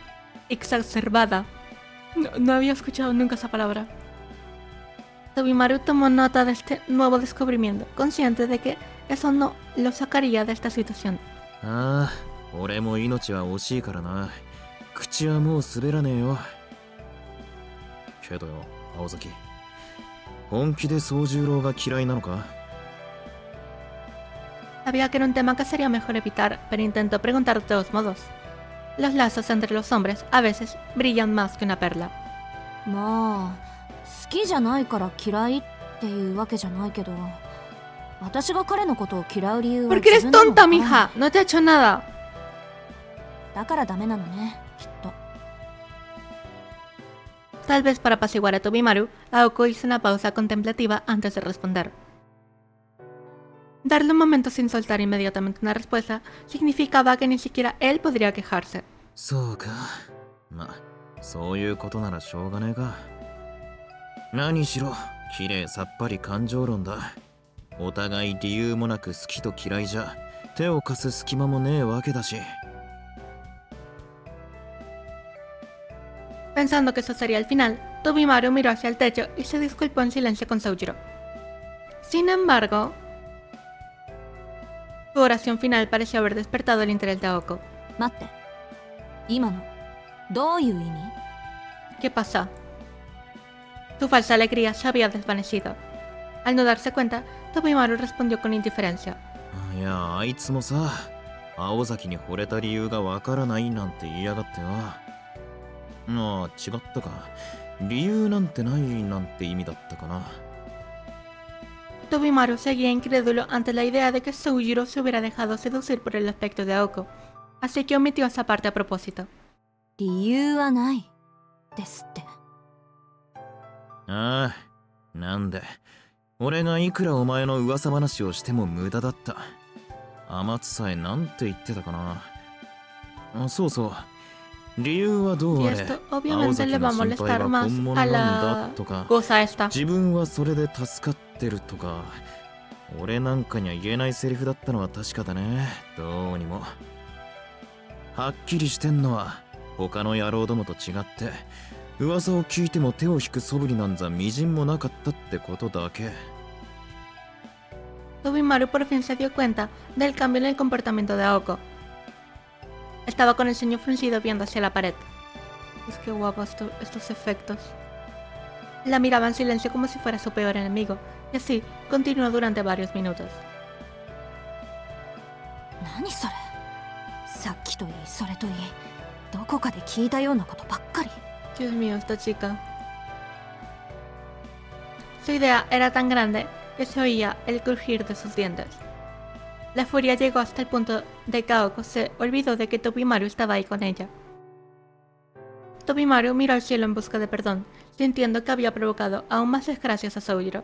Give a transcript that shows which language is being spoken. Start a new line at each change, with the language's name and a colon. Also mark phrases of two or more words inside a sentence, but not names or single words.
Spanish: No había escuchado nunca esa palabra. Tobimaru tomó nota de este nuevo descubrimiento, consciente de que eso no lo sacaría de esta situación.
Japanese: ああ、俺も命は惜しいからな。口はもう滑らねえよ。けどよ、青崎。本気で宗十郎が嫌いなのか？
Spanish: Sabía que era un tema que sería mejor evitar, pero intentó preguntar de todos modos. Los lazos entre los hombres a veces brillan más que una perla.
Japanese: まあ、好きじゃないから嫌いっていうわけじゃないけど、私が彼のことを嫌う理由は
Spanish: Porque eres
Japanese: 自分でも
Spanish: tonta, mija. No te ha hecho nada.
Japanese: だからダメなのね、きっと。
Spanish: Tal vez para apaciguar a Tobimaru, Aoko hizo una pausa contemplativa antes de responder. Darle un momento sin soltar inmediatamente una respuesta significaba que ni siquiera él podría quejarse.
Japanese: そうか。まあ、そういうことならしょうがねえか。何しろ、綺麗さっぱり感情論だ。お互い理由もなく好きと嫌いじゃ、手を貸す隙間もねえわけだし。
Spanish: Pensando que eso sería el final, Tobimaru miró hacia el techo y se disculpó en silencio con Soujiro. Sin embargo, su oración final pareció haber despertado el interés de Aoko.
Japanese: 待って、今のどういう意味？
Spanish: ¿Qué pasa? Su falsa alegría se había desvanecido. Al no darse cuenta, Tobimaru respondió con indiferencia.
Japanese: いや、あいつもさ、青崎に惚れた理由がわからないなんて言いやがってよ。ああ、違ったか。理由なんてないなんて意味だったかな。
Spanish: Tobimaru seguía incrédulo ante la idea de que Soujiro se hubiera dejado seducir por el aspecto de Aoko, así que omitió esa parte a propósito.
Japanese: 理由はないですって。ああ、なんで俺がいくらお前の噂話をしても無駄だった。天津さえなんて言ってたかな。あ、そうそう。理由はどう
Spanish: Y
Japanese: あれ、
Spanish: esto
Japanese: 青
Spanish: obviamente
Japanese: 崎
Spanish: le va
Japanese: の
Spanish: a
Japanese: 心配
Spanish: molestar
Japanese: は
Spanish: más
Japanese: 本物
Spanish: a
Japanese: なんだ
Spanish: la
Japanese: とか、
Spanish: cosa esta.
Japanese: 自分はそれで助かってるとか、俺なんかには言えないセリフだったのは確かだね。どうにもはっきりしてんのは他の野郎どもと違って、噂を聞いても手を引く素振りなんざみじんもなかったってことだけ。
Spanish: Tobimaru por fin se dio cuenta del cambio en el comportamiento de Aoko. Estaba con el ceño fruncido viendo hacia la pared. Es que guapo estos efectos. La miraba en silencio como si fuera su peor enemigo, y así continuó durante varios minutos.
Japanese: 何それ？さっきといいそれといい、どこかで聞いたようなことばっかり。
Spanish: Dios mío, esta chica. Su idea era tan grande que se oía el crujir de sus dientes. La furia llegó hasta el punto de que Aoko se olvidó de que Tobimaru estaba ahí con ella. Tobimaru miró al cielo en busca de perdón, sintiendo que había provocado aún más desgracias a Soujiro.